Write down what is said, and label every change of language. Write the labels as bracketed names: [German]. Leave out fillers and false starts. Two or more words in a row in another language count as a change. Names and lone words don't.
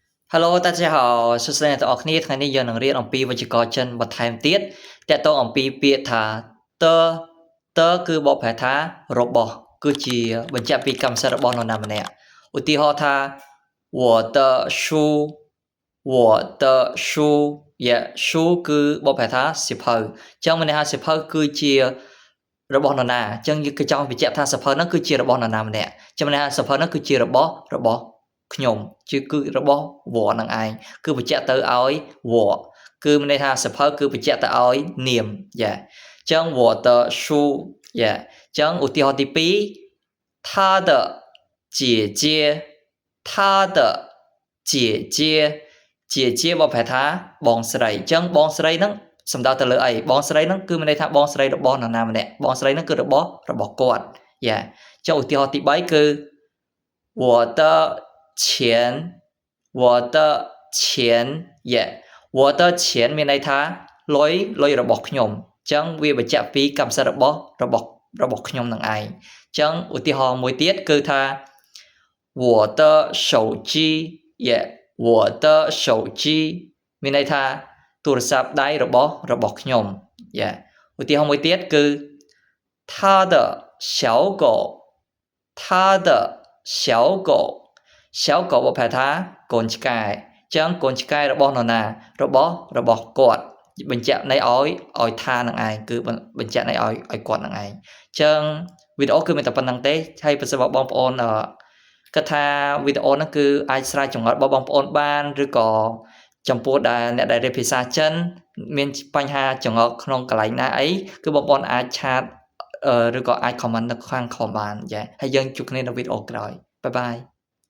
[Chinese] Hello，大家好， [Khmer] សួស្តីអ្នកទាំងអស់គ្នាថ្ងៃនេះយើងនឹងរៀនអំពីវេយ្យាករណ៍ចិនបន្ថែមទៀតតកតងអំពីពាក្យថាតគឺបកប្រែថារបស់គឺជាបញ្ជាក់ពីកម្មសិទ្ធិរបស់នរណាម្នាក់ឧទាហរណ៍ថា [Chinese] 我的书我的书书 [Khmer] គឺបកប្រែថាសៀវភៅអញ្ចឹងមានន័យថាសៀវភៅគឺជារបស់នរណាអញ្ចឹងយើងគឺចង់បញ្ជាក់ថាសៀវភៅហ្នឹងគឺជារបស់នរណាម្នាក់អញ្ចឹងមានន័ យថាសៀវភៅហ្នឹងគឺជារបស់ខ្ញុំគឺរបស់វ៉នឹងឯងគឺបញ្ជាក់ទៅឲ្យវ៉គឺមានន័យថាសភៅគឺបញ្ជាក់ទៅឲ្យនាមយ៉ាអញ្ចឹង [Chinese] 我的书 [Khmer] យ៉ាអញ្ចឹងឧទាហរណ៍ទី2 [Chinese] 他的姐姐他的姐姐姐姐 [Khmer] បកប្រែថាបងស្រីអញ្ចឹងបងស្រី ហ្នឹងសំដៅទៅលើអីបងស្រីហ្នឹងគឺមានន័យថាបងស្រីរបស់នរណាម្នាក់បងស្រីហ្នឹងគឺរបស់គាត់យ៉ាអញ្ចឹងឧទាហរណ៍ទី3គឺ [Chinese] 我的钱我的钱我的钱 [Khmer] មានន័យថាលុយរបស់ខ្ញុំ អញ្ចឹងវាបញ្ជាក់ពីកម្មសិទ្ធិរបស់ខ្ញុំនឹងឯងអញ្ចឹងឧទាហរណ៍មួយទៀតគឺថា [Chinese] 我的手机我的手机 [Khmer] មានន័យថាទូរស័ ព្ទដៃរបស់ខ្ញុំឧទាហរណ៍មួយទៀតគឺ [Chinese] 他的小狗他的小狗 [Khmer] បកប្រែថាកូន ឆ្កែអញ្ចឹងកូនឆ្កែរបស់នរណារបស់គាត់បញ្ជាក់ន័យឲ្យថានឹងឯងគឺបញ្ជាក់ន័យឲ្យគាត់នឹងឯងអញ្ចឹងវីដេអូគឺមានតែប៉ុណ្្នឹងទេហើយប្រសិនបើបងប្អូនគិតថាវីដេអូហ្នឹងគឺអាចស្រាវចម្ងល់របស់បងប្អូនបានឬក៏ចំពោះអ្នកដែលរៀនភាសាចិនមានបញ្ហាចង្អុលក្នុងកន្លែងណាអីគឺបងប្អូនអាចឆាតឬក៏អាច comment នៅខាង comment បានហើយយើងជួបគ្នានៅវីដេអូក្រោយបាយបាយ